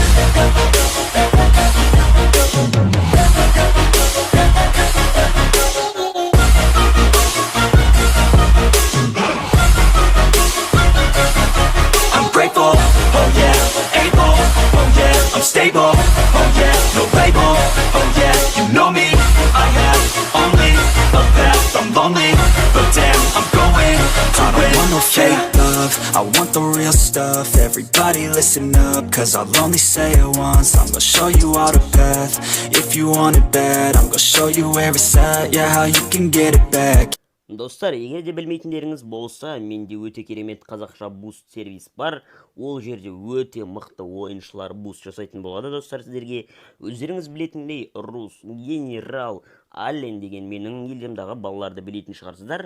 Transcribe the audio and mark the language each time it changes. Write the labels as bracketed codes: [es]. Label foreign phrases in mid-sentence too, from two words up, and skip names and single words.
[en] I'm grateful, oh yeah, able, oh yeah, I'm stable, oh yeah, no label, oh yeah, you know me, I have only a path, I'm lonely, but damn, I'm going to win. I don't want no fake love, I want the real stuff. Everybody listen up, cause I'll only say it once. I'm gonna show you all the path, if you want it bad. I'm gonna show you where it's at, yeah, how you can get it back. [kk] Достар, егер де білмейтіндеріңіз болса, менде өте керемет қазақша буст сервис бар. Ол жерде өте мықты ойыншылар буст жасайтын болады, достар, сіздерге. Өздеріңіз білетіндей, Рус, Генерал, Аллен деген менің елдемдағы балаларды білетін шығарсыздар.